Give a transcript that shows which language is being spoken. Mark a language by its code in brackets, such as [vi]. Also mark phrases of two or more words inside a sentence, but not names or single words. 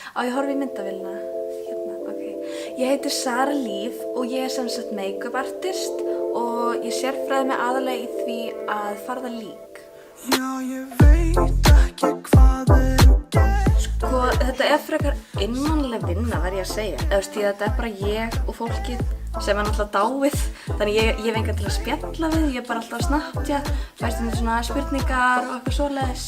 [is] Á ég horfi í myndavélina? Hérna, ok. Ég heiti Sara Líf og ég sem sagt [en] make-up artist [is] og ég sérfræði mig aðalega í því að farða lík. Já, ég veit ekki hvað Sko, þetta frekar einmannleg vinna, verð ég að segja. Þetta bara ég og fólkið sem náttúrulega dáið. Þannig ég hef engan til að spjalla við, ég bara alltaf að Snapchat, fæst svona spurningar og eitthvað svoleiðis.